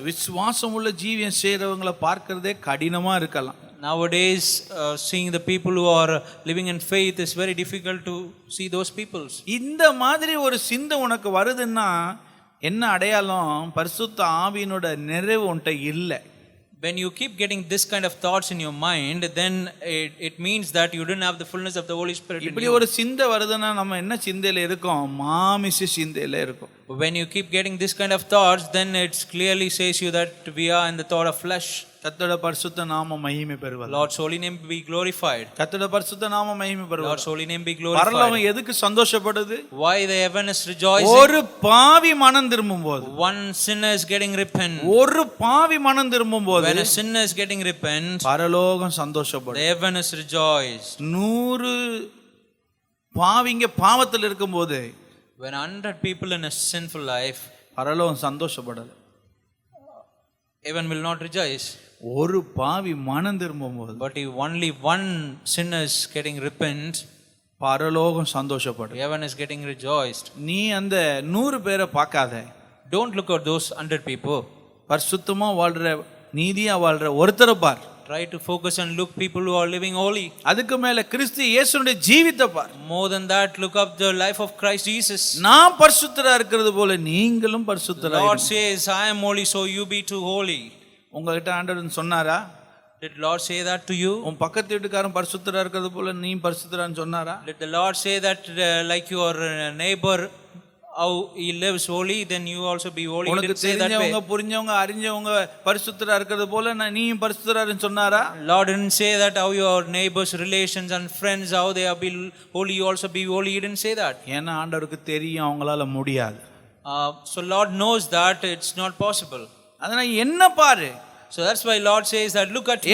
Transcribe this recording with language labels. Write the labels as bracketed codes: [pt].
[ta] விசுவாசம் உள்ள ஜீவியம் செய்றவங்களை பார்க்கிறதே கடினமா இருக்கலாம். [en] Nowadays, seeing the people who are living in faith is very difficult to see those people. [ta] இந்த மாதிரி ஒரு சிந்தை உனக்கு வருதுன்னா என்ன அடையாளம்? பரிசுத்த ஆவியினோட நிறைவு உன்கிட்ட இல்லை. [en] When you keep getting this kind of thoughts in your mind, then it means that you didn't have the fullness of the Holy Spirit in [ta] இப்படி [en] you. [ta] ஒரு சிந்தை வருதுன்னா நம்ம என்ன சிந்தையில இருக்கோம்? மாமிச சிந்தையில இருக்கோம். [en] When you keep getting this kind of thoughts, then it clearly says you that we are in the thought of flesh. [ta] கர்த்தருடைய பரிசுத்த நாம மகிமை பெறுவது. [en] Lord's holy name be glorified. [ta] கர்த்தருடைய பரிசுத்த நாம மகிமை பெறுவது. [en] Lord's holy name be glorified. [ta] பரலோகம் எதுக்கு சந்தோஷப்படுது? [en] Why the heaven is rejoicing? [ta] ஒரு பாவி மனம் திரும்பும்போது, [en] One sinner is getting repent. [ta] ஒரு பாவி மனம் திரும்பும்போது, [en] When a sinner is getting repent, [ta] பரலோகம் சந்தோஷப்படும். [en] the heaven is rejoiced. [ta] 100 பாவிங்க பாவத்தில் இருக்கும்போது, [en] When 100 people in a sinful life, [ta] பரலோகம் சந்தோஷப்படாது. [en] heaven will not rejoice. [ta] ஒரு பாவி மனம் திரும்பும்போது, [en] But if only one sinner is getting repent, [ta] பரலோகம் சந்தோஷப்படும். [en] heaven is getting rejoiced. [ta] நீ அந்த 100 பேரை பார்க்காத. [en] Don't look at those 100 people. [ta] பரிசுத்தமா வாழ்ற, நீதியா வாழ்ற ஒருத்தரை பார். [en] Try to focus and look people who are living holy. [ta] அதுக்கு மேல கிறிஸ்து இயேசுனுடைய ஜீவித்தை பார். [en] More than that, look up the life of Christ Jesus. [ta] நான் பரிசுத்தரா இருக்கிறது போல நீங்களும் பரிசுத்தரா [en] Lord [ta] இருங்க. [en] says, I am holy, so you be too holy. [ta] உங்ககிட்ட ஆண்டவர் சொன்னாரா? [en] Did Lord say that to you? [ta] உன் பக்கத்து வீட்டுக்காரன் பரிசுத்தரா இருக்கிறது போல நீ பரிசுத்தரான்னு சொன்னாரா? [en] Did the Lord say that like your neighbor, how he lives holy, then you also be holy? He [ta] உனக்கு [en] didn't say that way. [ta] தெரிஞ்சவங்க புரிஞ்சவங்க அறிஞ்சவங்க பரிசுத்தரா இருக்கிறது போல நீயும் பரிசுத்தரான்னு சொன்னாரா? [en] Lord didn't say that how your neighbors, relations and friends, how they are be holy, you also be holy. He didn't say that. [ta] ஏன்னா ஆண்டவருக்கு தெரியும் அவங்களால முடியாது. [en] So Lord knows that it's not possible. [ta] அதனால என்ன பாரு? [en] So that's why Lord says that look at me.